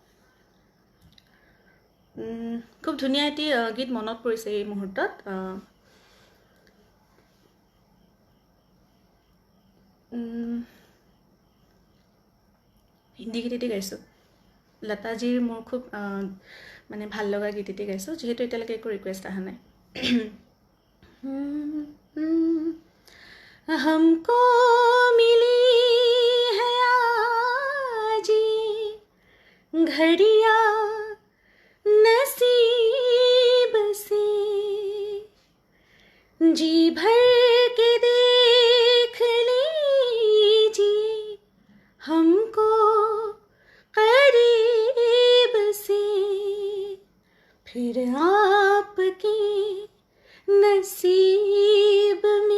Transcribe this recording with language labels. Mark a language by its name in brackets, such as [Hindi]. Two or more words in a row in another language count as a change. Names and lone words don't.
[Assamese] খুব ধুনীয়া এটি গীত মনত পৰিছে এই মুহূৰ্তত। হিন্দী গীত এটি গাইছোঁ, লতাজীৰ মোৰ খুব মানে ভাল লগা গীত এটি গাইছোঁ, যিহেতু এতিয়ালৈকে একো ৰিকুৱেষ্ট অহা নাই। [Hindi] हमको मिली है आजी घड़िया नसीब से, जी भर के देख लीजिए हमको करीब से, फिर आपके नसीब